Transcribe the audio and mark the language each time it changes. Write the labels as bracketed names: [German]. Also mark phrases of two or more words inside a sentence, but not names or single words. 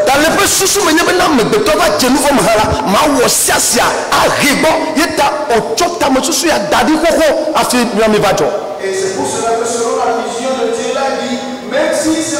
[Ewe] Ta le ƒe susu me nye be na amegbetɔ va dze nu vɔ me ha la mawɔ siasia ahe gbɔ ye ta wòtsɔ tame susu ya da ɖi xoxo hafi miami va dzɔ. [French] Et c'est pour cela que selon la vision de Dieu, il a dit, même si